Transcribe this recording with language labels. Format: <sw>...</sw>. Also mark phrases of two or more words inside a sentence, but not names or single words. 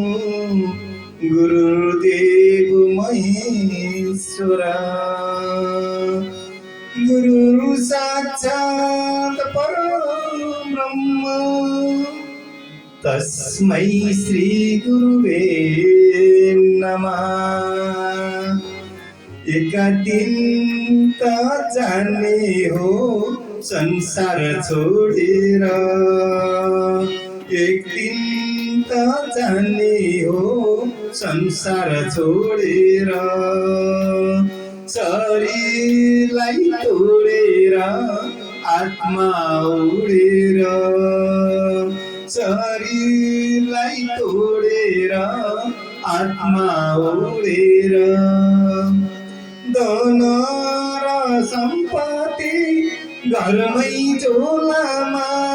<sa>गुरुर्देव महेश्वर गुरु साक्षात् परब्रह्म तस्मै श्री गुरुवे नमः</sa> <ne>एक दिन त जाने हो संसार छोडेर एक दिन त जाने हो संसार छोडेर शरीरलाई तोडेर आत्मा उडेर शरीरलाई तोडेर आत्मा उडेर धन र सम्पत्ति घरमै झोलामा</ne>